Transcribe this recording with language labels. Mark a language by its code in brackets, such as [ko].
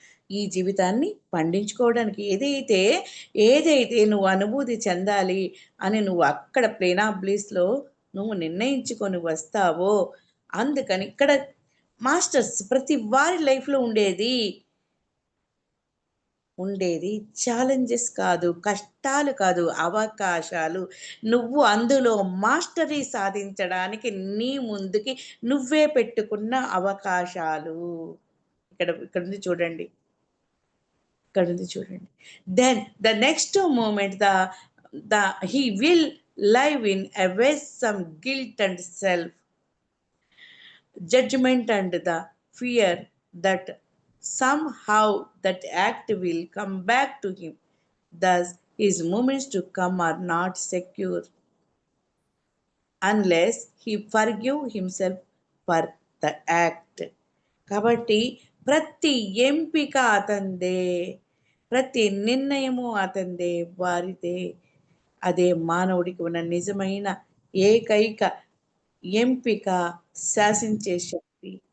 [te] ఈ జీవితాన్ని పండించుకోవడానికి ఏదైతే నువ్వు అనుభూతి చెందాలి అని నువ్వు అక్కడ ప్లేన్ ఆఫ్ బ్లిస్లో నువ్వు నిర్ణయించుకొని వస్తావో, అందుకని ఇక్కడ మాస్టర్స్ ప్రతి వారి లైఫ్లో ఉండేది ఛాలెంజెస్ కాదు, కష్టాలు కాదు, అవకాశాలు. నువ్వు అందులో మాస్టరీ సాధించడానికి నీ ముందుకి నువ్వే పెట్టుకున్న అవకాశాలు. ఇక్కడ ఉంది చూడండి, [en] then the next moment he will live in away some guilt and self judgment and the fear that somehow that act will come back to him. Thus his moments to come are not secure unless he forgive himself for the act. [te] కాబట్టి ప్రతి ఎంపిక అతందే, ప్రతి నిర్ణయము అతందే, వారిదే. అదే మానవుడికి ఉన్న నిజమైన ఏకైక ఎంపిక, శాసించే శక్తి.